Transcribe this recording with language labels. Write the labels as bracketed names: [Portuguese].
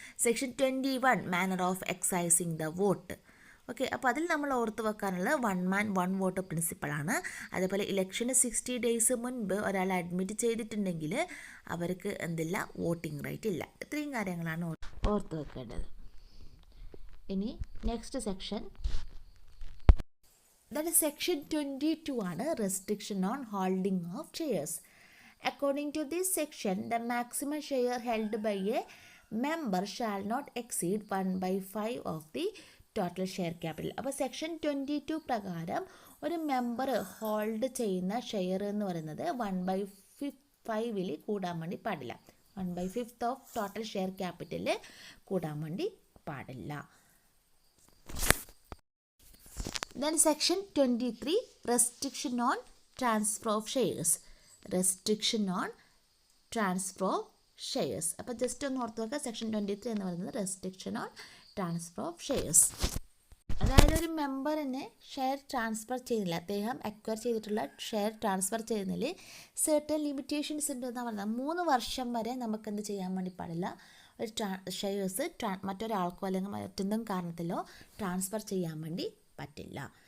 [Malayalam] Section 21 manner of exercising the vote. Okay, അപ്പോൾ അതിൽ നമ്മൾ ഓർത്ത് വെക്കാനുള്ളത് [English] 1 man 1 vote [Malayalam] പ്രിൻസിപ്പളാണ്. അതേപോലെ ഇലക്ഷന് 60 ഡേയ്സ് മുൻപ് ഒരാൾ അഡ്മിറ്റ് ചെയ്തിട്ടുണ്ടെങ്കിൽ അവർക്ക് എന്തില്ല, വോട്ടിംഗ് റൈറ്റ് ഇല്ല. ഇത്രയും കാര്യങ്ങളാണ് ഓർത്ത് വെക്കേണ്ടത്. [English] ഇനി next section, that is section 22 ആണ് restriction on holding of shares. According to this section, the maximum share held by a member shall not exceed 1/5 of the total share capital. [Malayalam] അപ്പോൾ section 22 പ്രകാരം ഒരു മെമ്പർ ഹോൾഡ് ചെയ്യുന്ന share എന്ന് പറയുന്നത് 1/5 കൂടാൻ വേണ്ടി പാടില്ല. 1/5 ഓഫ് ടോട്ടൽ ഷെയർ ക്യാപിറ്റലിൽ കൂടാൻ വേണ്ടി പാടില്ല. [English] Then section 23 restriction on transfer of shares. Restriction on transfer of shares. [Malayalam] അപ്പോൾ ജസ്റ്റ് ഒന്ന് ഓർത്ത് വെക്കുക, സെക്ഷൻ 23 എന്ന് പറയുന്നത് restriction on transfer of shares. അതായത് ഒരു മെമ്പറിനെ ഷെയർ ട്രാൻസ്ഫർ ചെയ്യുന്നില്ല, അദ്ദേഹം അക്വയർ ചെയ്തിട്ടുള്ള ഷെയർ ട്രാൻസ്ഫർ ചെയ്യുന്നതിൽ സെർട്ടൻ ലിമിറ്റേഷൻസ് ഉണ്ടെന്നാണ് പറയുന്നത്. 3 വർഷം വരെ നമുക്കെന്ത് ചെയ്യാൻ വേണ്ടി പാടില്ല, ഒരു ഷെയർസ് മറ്റൊരാൾക്കോ അല്ലെങ്കിൽ മറ്റൊന്നും കാരണത്തിലോ ട്രാൻസ്ഫർ ചെയ്യാൻ വേണ്ടി പറ്റില്ല.